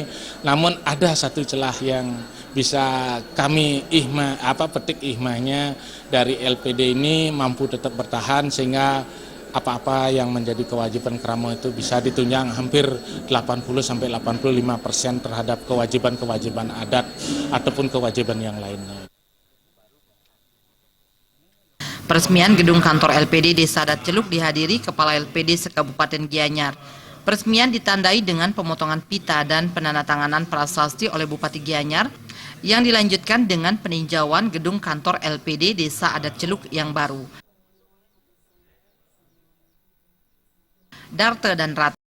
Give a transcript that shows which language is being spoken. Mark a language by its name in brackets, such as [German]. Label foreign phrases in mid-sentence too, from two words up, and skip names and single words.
[Indonesian] Namun ada satu celah yang bisa kami petik hikmahnya dari LPD ini mampu tetap bertahan sehingga apa-apa yang menjadi kewajiban Kramo itu bisa ditunjang hampir 80-85% terhadap kewajiban-kewajiban adat ataupun kewajiban yang lainnya. Peresmian gedung kantor LPD Desa Adat Celuk dihadiri Kepala LPD Sekabupaten Gianyar. Peresmian ditandai dengan pemotongan pita dan penandatanganan prasasti oleh Bupati Gianyar yang dilanjutkan dengan peninjauan gedung kantor LPD Desa Adat Celuk yang baru. Darte dan Rat